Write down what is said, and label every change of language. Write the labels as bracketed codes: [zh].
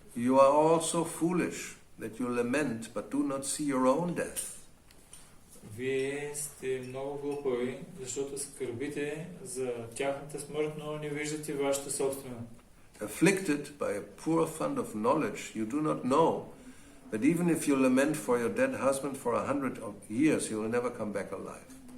[en] You are all so foolish that you lament but do not see your own death. [bg] Вие сте много глупави, защото скърбите за тяхната смърт, но не виждате вашата собствена. [en] Afflicted by a poor fund of knowledge, you do not know that even if you lament for your dead husband for 100 years, he will never come back alive.